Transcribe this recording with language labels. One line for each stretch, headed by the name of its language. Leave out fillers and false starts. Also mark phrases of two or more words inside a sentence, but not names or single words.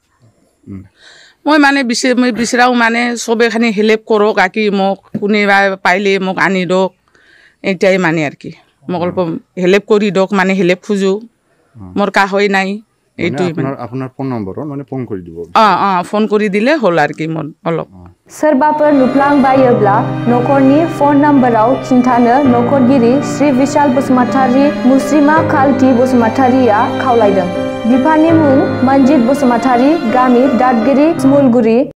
Assamese: মই মানে বিচাৰাও মানে চবেখানি হেল্প কৰক আৰু কি। মোক কোনোবা পাইলে মোক আনি দিয়ক, এতিয়াই মানে আৰু কি। মোক অলপ হেল্প কৰি দিয়ক, মানে হেল্প খোজোঁ। মোৰ কাহৈ নাই। এইটোই আপোনাৰ ফোন নম্বৰত মানে ফোন কৰি দিব। ফোন কৰি দিলে হ'ল আৰু কি। মোৰ অলপ
Bodo: सोरबाफोर नुफ्लांबायोब्ला न'खरनि फन नम्बराव खिन्थानो न'खरगिरि श्री विशाल बसुमतारी मुस्रिमा काल्टी बसुमतारिया खावलायदों। बिफानि मुं मनजित बसुमतारी, गामि दादगिरि स्मलगुरि।